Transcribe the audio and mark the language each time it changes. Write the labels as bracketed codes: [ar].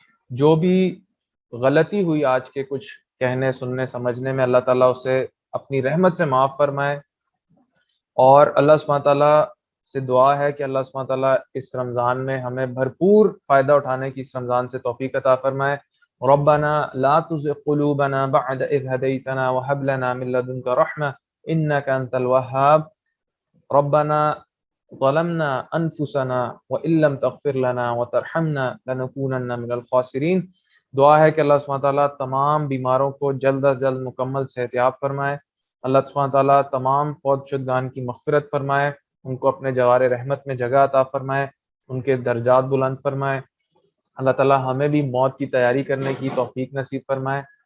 [ur] جو بھی غلطی ہوئی آج کے کچھ کہنے سننے سمجھنے میں, اللہ تعالیٰ اسے اپنی رحمت سے معاف فرمائے. اور اللہ سبحانہ تعالیٰ سے دعا ہے کہ اللہ سبحانہ تعالیٰ اس رمضان میں ہمیں بھرپور فائدہ اٹھانے کی اس رمضان سے توفیق عطا فرمائے. [ar] ربنا لا تزغ قلوبنا بعد إذ هديتنا وهب لنا من لدنك رحمة إنك أنت الوهاب. ربنا ظلمنا أنفسنا وإن لم تغفر لنا وترحمنا لنكونن من الخاسرين. [ur] دعا ہے کہ اللہ سبحانہ تعالیٰ تمام بیماروں کو جلد از جلد مکمل صحت یاب فرمائے. اللہ سبحانہ تعالیٰ تمام فوت شدگان کی مغفرت فرمائے, ان کو اپنے جوار رحمت میں جگہ عطا فرمائے, ان کے درجات بلند فرمائے. اللہ تعالیٰ ہمیں بھی موت کی تیاری کرنے کی توفیق نصیب فرمائے.